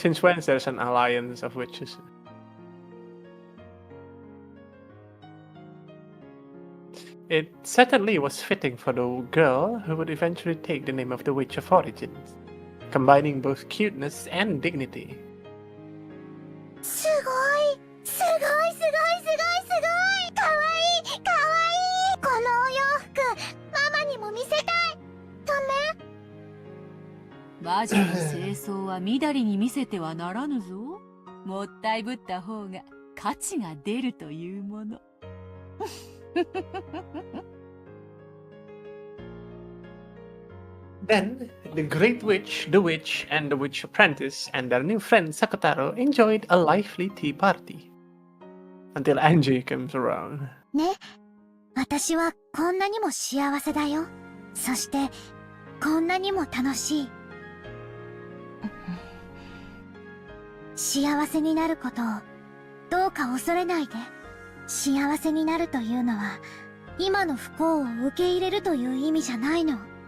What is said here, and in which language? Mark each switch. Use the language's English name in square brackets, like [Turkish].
[English] Since when there's an alliance of witches? It certainly was fitting for the girl who would eventually take the name of the Witch of Origins, combining both cuteness and dignity. [Japanese] すごいすごいすごいすごいすごい。かわいいかわいい。このお洋服ママにも見せたい。ダメ？魔女の清掃はみだりに見せてはならぬぞ。もったいぶった方が価値が出るというもの。 [English] Then, the Great Witch, the Witch, and the Witch Apprentice and their new friend Sakutaro enjoyed a lively tea party. Until Angie comes around. [Japanese] ね、私はこんなにも幸せだよ。そしてこんなにも楽しい。幸せになることをどうか恐れないで。幸せになるというのは今の不幸を受け入れるという意味じゃないの。